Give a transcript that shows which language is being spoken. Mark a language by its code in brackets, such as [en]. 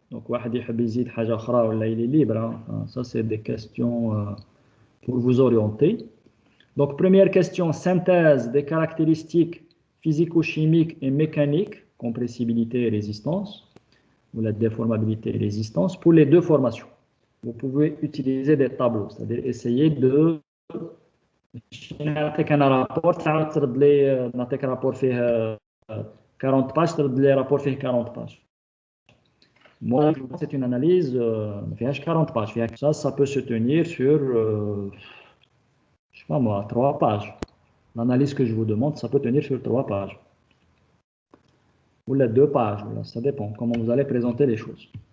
[fr] Donc, il est libre. Hein. Ça, c'est des questions pour vous orienter. Donc, première question, synthèse des caractéristiques physico-chimiques et mécaniques, compressibilité et résistance, ou la déformabilité et résistance, pour les deux formations. Vous pouvez utiliser des tableaux, c'est-à-dire essayer de... [ar] نعطيك انا رابور ترد لي نعطيك رابور فيه 40 باج ترد لي رابور فيه 40 باج. [fr] Moi, c'est une analyse [ar] ما فيهاش [fr] 40 pages. Ça peut se tenir sur je sais pas moi 3 pages. L'analyse que je vous demande, ça peut tenir sur 3 pages. Ou les 2 pages, ça dépend comment vous allez présenter les choses.